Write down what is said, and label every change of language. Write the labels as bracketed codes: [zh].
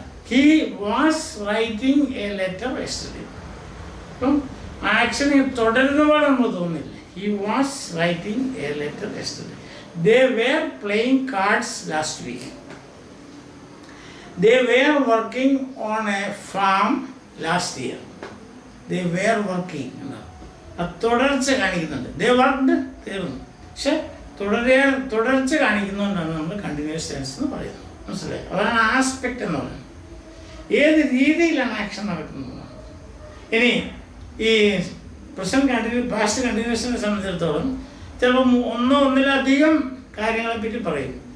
[en] He was writing a letter yesterday. [ml] അപ്പം action തുടരുന്ന പോലെ നമ്മൾ തോന്നില്ല. [en] He was writing a letter yesterday. They were playing cards last week. They were working on a farm last year. They were working. [ml] അത് തുടർച്ച കാണിക്കുന്നുണ്ട്. [en] They worked, [ml] തീർന്നു. പക്ഷെ തുടർച്ച കാണിക്കുന്നതുകൊണ്ടാണ് നമ്മൾ കണ്ടിന്യൂസ് ടെൻസ് എന്ന് പറയുന്നത്. മനസ്സിലായി? അതാണ് ആസ്പെക്റ്റ് എന്ന് പറയുന്നത്. ഏത് രീതിയിലാണ് ആക്ഷൻ നടക്കുന്നത്. ഇനി ഈ പ്രസന്റ് പാസ്റ്റ് കണ്ടിന്യൂസിനെ സംബന്ധിച്ചിടത്തോളം ചിലപ്പോൾ ഒന്നിലധികം കാര്യങ്ങളെപ്പറ്റി പറയും.